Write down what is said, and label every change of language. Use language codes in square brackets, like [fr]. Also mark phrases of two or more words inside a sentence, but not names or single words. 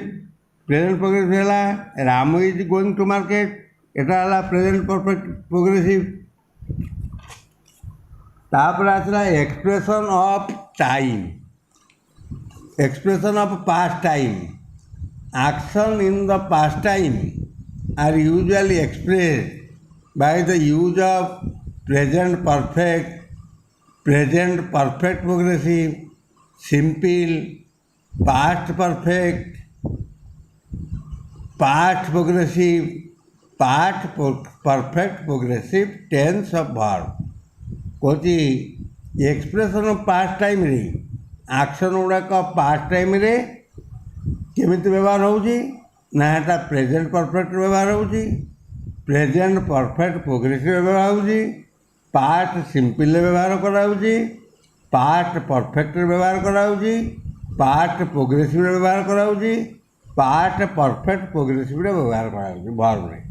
[en] present progressive है Ramu is going to market, [or] ଏଟା ହେ [en] present perfect progressive. [or] ତାପର ଆସଲା [en] expression of time, expression of past time. action in the past time are usually expressed by the use of present perfect progressive, simple, past perfect, past progressive, past perfect progressive tense of verb। [or] କୌଚି [en] expression of past time [or] ରେ action ଗୁଡ଼ାକ [en] past time [or] ରେ କେମିତି ବ୍ୟବହାର ହେଉଛି ନା, ଏଟା [en] present perfect [or] ବ୍ୟବହାର ହେଉଛି, [en] present perfect progressive [or] ବ୍ୟବହାର ହେଉଛି, [en] past simple [or] ବ୍ୟବହାର କରାଉଛି, [en] past perfect [or] ବ୍ୟବହାର କରାଉଛି, [en] past progressive [or] ବ୍ୟବହାର କରାଉଛି, [en] past perfect progressive [or] ବ୍ୟବହାର କରାଉଛି verb ରେ।